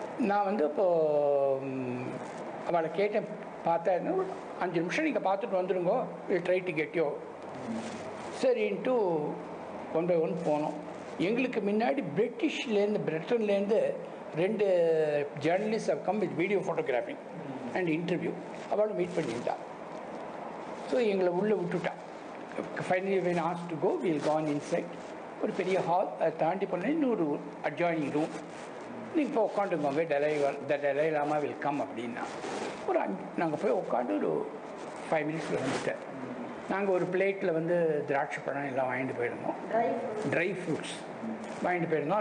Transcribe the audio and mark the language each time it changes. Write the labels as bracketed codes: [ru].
[ta] நான் வந்து இப்போது அவளை கேட்டேன், பார்த்தா 5 நிமிஷம் நீங்கள் பார்த்துட்டு வந்துடுங்கோ, [en] Try to get you. [ta] சரின்ட்டு 1 by 1 போனோம். எங்களுக்கு முன்னாடி பிரிட்டன்லேருந்து 2 [en] Journalist have come with video photography and interview. [ta] அவளும் மீட் பண்ணியிருந்தா. ஸோ எங்களை உள்ளே விட்டுட்டான். [en] Finally when asked to go, we'll go on inside. [ta] ஒரு பெரிய ஹால், அதை தாண்டி போனேன் இன்னொரு அட்ஜாயினிங் ரூம். நீங்கள் இப்போ உட்காந்துக்கோங்க, [en] Dalai Lama will come [ta] அப்படின்னா. நாங்கள் போய் உட்காந்து ஒரு 5 மினிட்ஸில் வந்துட்டேன். நாங்கள் ஒரு பிளேட்டில் வந்து திராட்சை பழம் எல்லாம் வாங்கிட்டு போயிருந்தோம், ட்ரை ஃப்ரூட்ஸ் வாங்கிட்டு போயிருந்தோம்.